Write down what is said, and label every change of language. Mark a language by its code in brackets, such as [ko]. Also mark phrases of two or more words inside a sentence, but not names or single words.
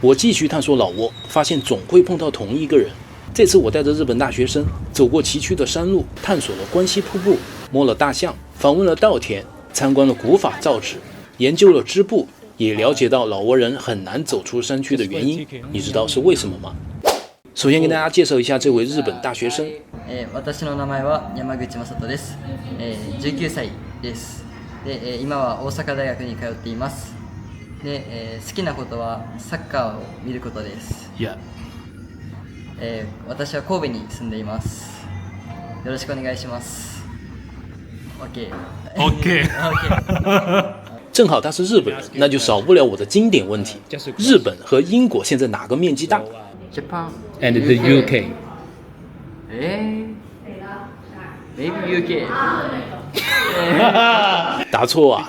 [zh] 我继续探索老挝，发现总会碰到同一个人。这次我带着日本大学生走过崎岖的山路，探索了关西瀑布，摸了大象，访问了稻田，参观了古法造纸，研究了织布，也了解到老挝人很难走出山区的原因。你知道是为什么吗？首先跟大家介绍一下这位日本大学生。 [ja] 私の名前は山口正人です。19歳です。で、今は大阪大学に通っています。で、好きなことはサッカーを見ることです。 Yeah. 私は神戸に住んでいます。よろしくお願いします。OK。 [zh] 正好他是日本人，那就少不了我的经典问题：日本和英国现在哪个面积大 [en] Japan and the UK. Maybe UK. [zh] 答错啊！